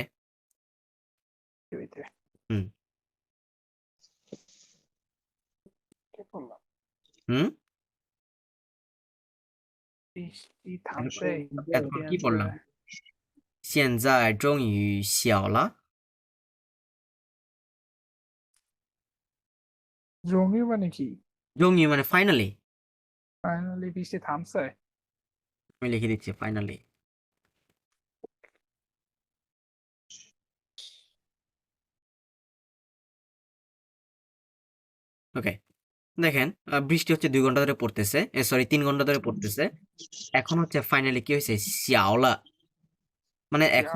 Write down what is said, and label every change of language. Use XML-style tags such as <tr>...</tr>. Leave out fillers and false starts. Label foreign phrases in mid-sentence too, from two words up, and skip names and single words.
<bn>কি হইতে হুম কি বললাম হুম বৃষ্টি থামছে এতক্ষণ কি পড়লাম</bn> <zh>现在终于小了</zh> <bn>জমি মানে কি 终于 মানে ফাইনালি ফাইনালি বৃষ্টি থামছে আমি লিখে দিচ্ছি ফাইনালি ওকে দেখেন বৃষ্টি হচ্ছে 2 ঘন্টা ধরে পড়তেছে সরি 3 ঘন্টা ধরে পড়তেছে এখন হচ্ছে ফাইনালি কি হয়েছে শিয়াওলা মানে এখন</bn>